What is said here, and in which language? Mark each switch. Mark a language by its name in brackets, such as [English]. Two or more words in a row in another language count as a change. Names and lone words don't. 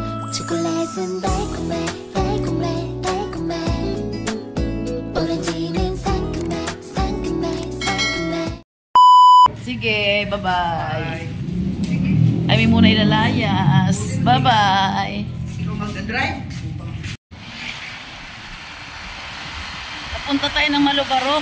[Korean] 초콜릿은 달콤해 달콤해 달콤해 오렌지는 상큼해 상큼해 상큼해. [Filipino] Sige, bye-bye. Ay, may muna ilalayas. Bye-bye. Sino mag-drive? Punta tayo ng Malubarok.